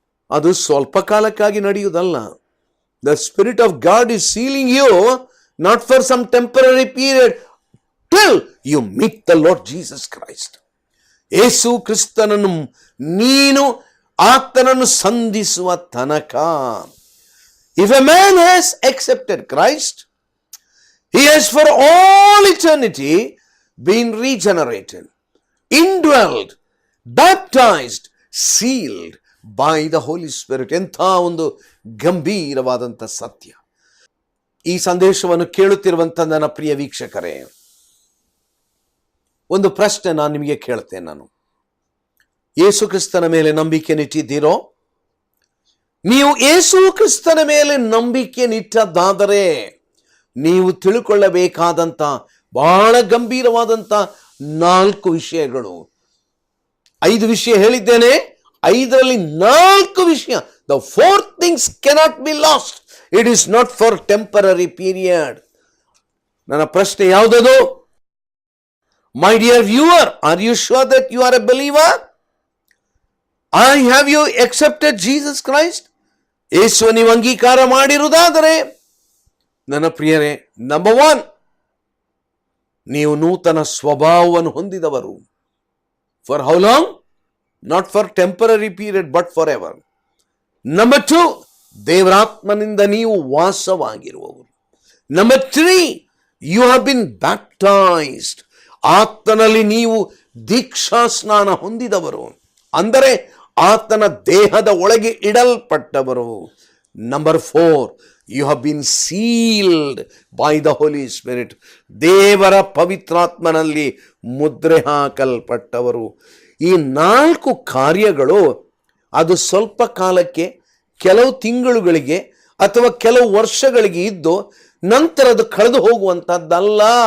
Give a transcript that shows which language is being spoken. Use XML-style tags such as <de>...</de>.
<kn>ಅದು ಸ್ವಲ್ಪ ಕಾಲಕ್ಕಾಗಿ ನಡೆಯುವುದಲ್ಲ.</kn> <en>The spirit of God is sealing you not for some temporary period till you meet the Lord Jesus Christ.</en> <kn>ಯೇಸು ಕ್ರಿಸ್ತನನ್ನು ನೀನು ಆತನನ್ನು ಸಂಧಿಸುವ ತನಕ.</kn> <en>If a man has accepted Christ, he has for all eternity been regenerated, indwelled, baptized, sealed by the Holy Spirit.</en> <kn>ಎಂಥ ಒಂದು ಗಂಭೀರವಾದಂಥ ಸತ್ಯ. ಈ ಸಂದೇಶವನ್ನು ಕೇಳುತ್ತಿರುವಂಥ ನನ್ನ ಪ್ರಿಯ ವೀಕ್ಷಕರೇ, ಒಂದು ಪ್ರಶ್ನೆ ನಾನು ನಿಮಗೆ ಕೇಳ್ತೇನೆ. ನಾನು ಯೇಸು ಕ್ರಿಸ್ತನ ಮೇಲೆ ನಂಬಿಕೆನಿಟ್ಟಿದ್ದೀರೋ? ನೀವು ಯೇಸು ಕ್ರಿಸ್ತನ ಮೇಲೆ ನಂಬಿಕೆ ನಿಟ್ಟದ್ದಾದರೆ ನೀವು ತಿಳ್ಕೊಳ್ಳಬೇಕಾದಂಥ ಬಹಳ ಗಂಭೀರವಾದಂಥ 4 ವಿಷಯಗಳು. 5 ವಿಷಯ ಹೇಳಿದ್ದೇನೆ, 5ರಲ್ಲಿ 4 ವಿಷಯ.</kn> <en>The 4 things cannot be lost. It is not for temporary period.</en> <kn>ನನ್ನ ಪ್ರಶ್ನೆ ಯಾವುದದು?</kn> <en>My dear viewer, are you sure that you are a believer? Have you accepted Jesus Christ?</en> <kn>ಯೇಸು ನೀವು ಅಂಗೀಕಾರ ಮಾಡಿರುವುದಾದರೆ, ನನ್ನ ಪ್ರಿಯರೇ, ನಂಬರ್ 1, ನೀವು ನೂತನ ಸ್ವಭಾವವನ್ನು ಹೊಂದಿದವರು.</kn> <en>For how long? Not for temporary period, but forever.</en> <kn>Number 2, ದೇವರಾತ್ಮನಿಂದ ನೀವು ವಾಸವಾಗಿರುವವರು.</kn> <en>Number 3, you have been baptized.</en> <kn>ಆತನಲ್ಲಿ ನೀವು ದೀಕ್ಷಾ ಸ್ನಾನ ಹೊಂದಿದವರು, ಅಂದರೆ ಆತನ ದೇಹದ ಒಳಗೆ ಇಡಲ್ಪಟ್ಟವರು.</kn> <en>Number 4, you have been sealed by the Holy Spirit.</en> <kn>ದೇವರ ಪವಿತ್ರಾತ್ಮನಲ್ಲಿ ಮುದ್ರೆ ಹಾಕಲ್ಪಟ್ಟವರು. ಈ 4 ಕಾರ್ಯಗಳು ಅದು ಸ್ವಲ್ಪ ಕಾಲಕ್ಕೆ, ಕೆಲವು ತಿಂಗಳುಗಳಿಗೆ ಅಥವಾ ಕೆಲವು ವರ್ಷಗಳಿಗೆ ಇದ್ದು ನಂತರ ಅದು ಕಳೆದು ಹೋಗುವಂಥದ್ದಲ್ಲ.</kn>